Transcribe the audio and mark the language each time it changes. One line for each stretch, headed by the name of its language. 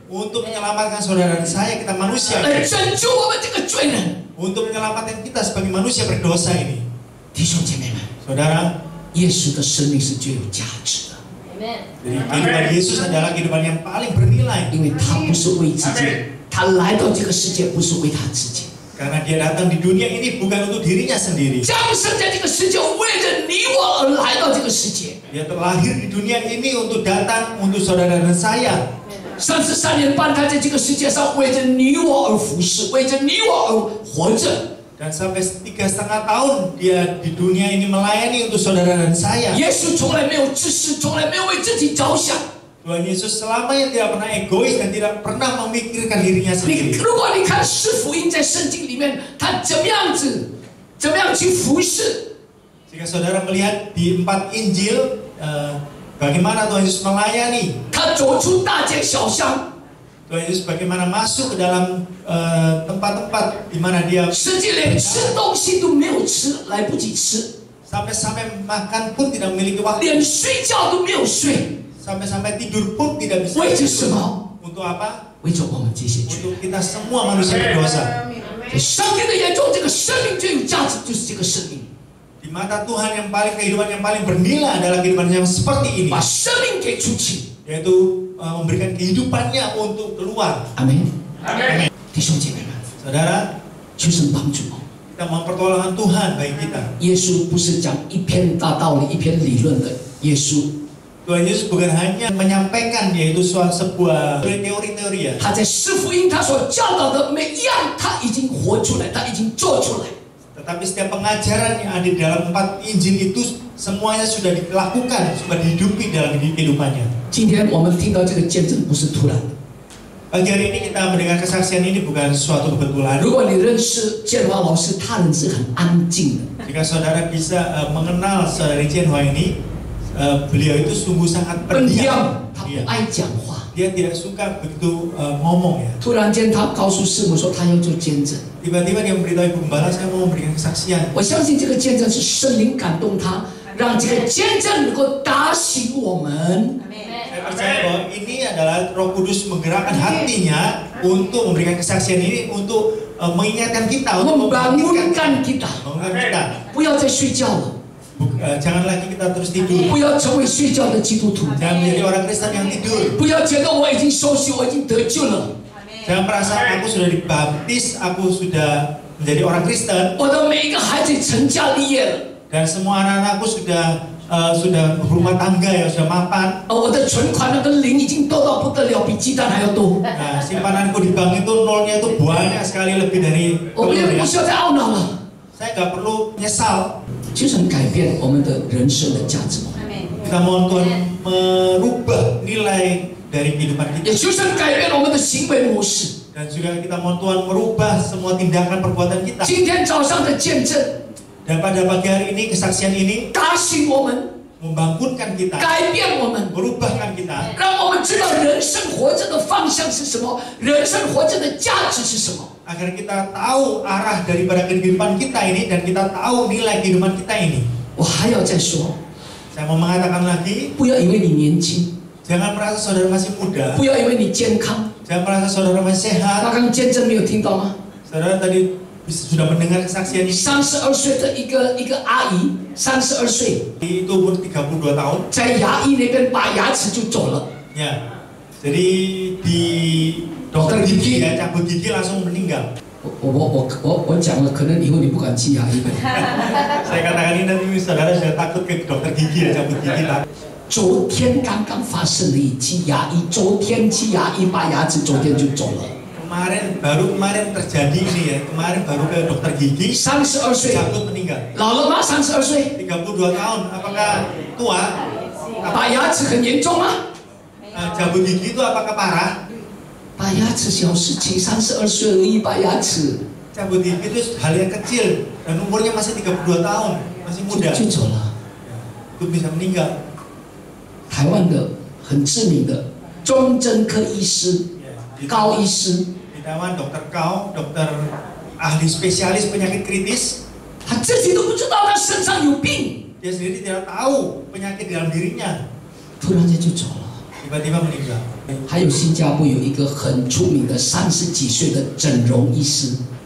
Indonesian: Untuk menyelamatkan saudara dan saya, kita manusia,
Chinese: 来拯救我们这个罪人。
Indonesian: untuk menyelamatkan kita sebagai manusia berdosa ini.
Chinese: 弟兄姐妹们，
Indonesian: Saudara,
Chinese: 耶稣的生命是最有价值的，
Indonesian: jadi kehidupan Yesus adalah kehidupan yang paling bernilai.
Chinese: 因为他不是为自己，他来到这个世界不是为他自己，
Indonesian: Karena dia datang di dunia ini bukan untuk dirinya sendiri.
Chinese: 降生在这个世界，为了你我而来到这个世界。
Indonesian: Dia terlahir di dunia ini untuk datang untuk saudara dan saya.
Chinese: 33年半，他在这个世界上为着你我而服侍，为着你我而活着。
Indonesian: Dan sampai 3,5 tahun dia di dunia ini melayani untuk saudara dan saya.
Chinese: 耶稣从来没有自私，从来没有为自己着想。
Indonesian: Tuhan Yesus selamanya tidak pernah egois dan tidak pernah memikirkan dirinya
Chinese: 你
Indonesian: sendiri.
Chinese: 如果你看四福音在圣经里面，他怎么样去服侍？
Indonesian: Jika saudara melihat di 4 Injil, bagaimana Tuhan Yesus melayani,
Chinese: 他走出大街小巷，
Indonesian: Tuhan Yesus bagaimana masuk ke dalam tempat-tempat di mana dia
Chinese: 甚至连吃东西都没有吃，来不及吃，
Indonesian: sampai-sampai makan pun tidak memiliki waktu,
Chinese: 连睡觉都没有睡。
Indonesian: sampai-sampai tidur pun tidak bisa.
Chinese: 为着什么？
Indonesian: Untuk apa?
Chinese: 为着我们这些罪。
Indonesian: Untuk kita semua manusia berdosa.
Chinese: 在上帝的眼中，这个生命最有价值就是这个生命。
Indonesian: Di mata Tuhan yang paling kehidupan yang paling bernilai adalah kehidupan yang seperti ini,
Chinese: 把生命给出去。
Indonesian: yaitu memberikan kehidupannya untuk keluar.
Chinese: 阿门。
Indonesian: Amin.
Chinese: 弟兄姐妹们，
Indonesian: Saudara,
Chinese: 求神帮助我，
Indonesian: kita mohon pertolongan Tuhan bagi kita.
Chinese: 耶稣不是讲一篇大道理、一篇理论的耶稣，
Indonesian: Tuhan Yesus bukan hanya menyampaikan yaitu sebuah teori-teori ya.
Chinese: 他在四福音他所教导的每一样，他已经活出来，他已经做出来。
Indonesian: Tetapi setiap pengajaran yang ada di dalam 4 Injil itu semuanya sudah dilakukan, sudah dihidupi dalam kehidupannya.
Chinese: 今天我们听到这个见证不是突然的。
Indonesian: Pagi hari ini kita mendengar kesaksian ini bukan suatu kebetulan.
Chinese: 如果你认识建华老师，他人是很安静的，
Indonesian: Jika saudara bisa mengenal saudari Cianhua ini, beliau itu sungguh sangat
Chinese: 本
Indonesian: pendiam.
Chinese: 样，他不爱讲话。
Indonesian: Dia tidak suka begitu ngomong ya.
Chinese: 突然间，他告诉师母说他要做见证。
Indonesian: Tiba-tiba dia memberitahu Ibu Gembala, saya mau memberikan kesaksian.
Chinese: 我相信这个见证是圣灵感动他，让这个见证能够打醒我们。
Indonesian: Saya percaya bahwa ini adalah Roh Kudus menggerakkan hatinya untuk memberikan kesaksian ini, untuk mengingatkan kita, untuk membangunkan kita. membangunkan kita.
Chinese: 不要再睡觉了，
Indonesian: Jangan lagi kita terus tidur.
Chinese: 不要成为睡觉的基督徒，
Indonesian: Jangan menjadi orang Kristen yang tidur.
Chinese: 不要觉得我已经受洗，我已经得救了。
Indonesian: Jangan merasa aku sudah dibaptis, aku sudah menjadi orang Kristen,
Chinese: 我的每一个孩子成家立业了，
Indonesian: dan semua anak-anakku sudah berumah tangga ya, sudah mapan.
Chinese: 我的存款那个零已经多到不得了，比鸡蛋还要多。
Indonesian: Nah, simpananku di bank itu nolnya itu banyak sekali, lebih dari
Chinese: 我们也
Indonesian: telur
Chinese: 不需要再懊恼了，
Indonesian: Saya nggak perlu menyesal.
Chinese: 就是能改变我们的人生的价值观，
Indonesian: Kita mohon Tuhan merubah nilai dari kehidupan
Chinese: 也
Indonesian: kita,
Chinese: 就是能改变我们的行为模式。
Indonesian: dan juga kita mohon Tuhan merubah semua tindakan perbuatan kita.
Chinese: 今天早上的见证
Indonesian: Dan pada pagi hari ini kesaksian ini
Chinese: 打醒我们，
Indonesian: membangunkan kita,
Chinese: 改变我们，
Indonesian: merubahkan kita,
Chinese: 让我们知道人生活着的方向是什么，人生活着的价值是什么。
Indonesian: agar kita tahu arah daripada kehidupan kita ini dan kita tahu nilai kehidupan kita ini.
Chinese: 我还要再说，
Indonesian: Saya mau mengatakan lagi,
Chinese: 不要以为你年轻，
Indonesian: jangan merasa saudara masih muda,
Chinese: 不要以为你健康。
Indonesian: jangan merasa saudara masih
Chinese: 他
Indonesian: sehat.
Chinese: 刚刚见证没有听到吗？
Indonesian: Saudara tadi sudah mendengar kesaksian ini.
Chinese: 32岁的一个阿姨，32岁，
Indonesian: Itu umur 32 tahun.
Chinese: 在牙医那边拔牙齿就走了。
Indonesian: Ya, jadi di dokter gigi ya, cabut gigi langsung meninggal.
Chinese: 我讲了，可能以后你不敢去牙医了。
Indonesian: Saya katakan ini nanti saudara sudah takut ke dokter gigi ya, cabut gigi takut.
Chinese: 昨天刚刚发生了一起牙医，昨天去牙医拔牙齿，昨天就走了。
Indonesian: Kemarin terjadi ini ya, kemarin baru ke dokter gigi,
Chinese: 32岁，
Indonesian: cabut meninggal.
Chinese: 老了吗？32岁，
Indonesian: 32 tahun, apakah tua?
Chinese: 拔牙齿很严重吗？
Indonesian: Cabut gigi itu apakah parah?
Chinese: 拔牙齿小事情，32岁而已，拔牙齿
Indonesian: Cabut gigi itu hal yang kecil dan umurnya masih 32 tahun, masih muda.
Chinese: 就走了。
Indonesian: Itu bisa meninggal.
Chinese: 台湾的很知名的中针科医师、
Indonesian: Di
Chinese: 高医师，
Indonesian: Di Taiwan dokter Kau, dokter ahli spesialis penyakit kritis,
Chinese: 他自己都不知道他身上有病，
Indonesian: dia sendiri tidak tahu penyakit dalam dirinya,
Chinese: 突然间就走了。
Indonesian: tiba-tiba meninggal.
Chinese: 还有新加坡有一个很出名的30几岁的整容医师，